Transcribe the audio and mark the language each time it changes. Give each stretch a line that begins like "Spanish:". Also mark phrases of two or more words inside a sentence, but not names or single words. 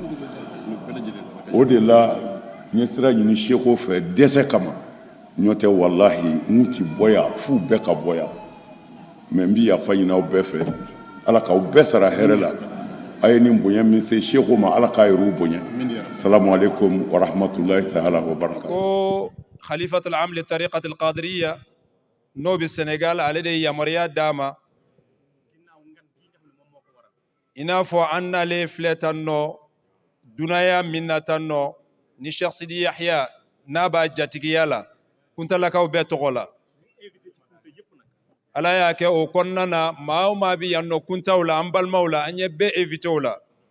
Bambara: o de la n ye sira ɲini seko fɛ dɛsɛ kama n'o tɛ walahi n ti bɔ yan f'u bɛɛ ka bɔ yan mais n bɛ yafa ɲini aw bɛɛ fɛ ala k'aw bɛɛ sara hɛrɛ la a ye nin bonya min se seko ma ala k'a yɛrɛw bonya
Arabic: السلام عليكم ورحمة الله تعالى وبركاته
Bambara: ko
Arabic: الخليفة العام للطريقة القادرية
Bambara: n'o bɛ Sénégal ale de ye yamaruya d'a ma i n'a fɔ an n'ale filɛ tan nɔ dunaya min na tan nɔ ni Cheikh Sidi Yahya n'a b'a jatigiya la kuntalakaw bɛɛ tɔgɔ la ala y'a kɛ o kɔnɔna na maa o maa bɛ yan nɔ kuntaw la an balimaw la an ye bɛɛ invité o la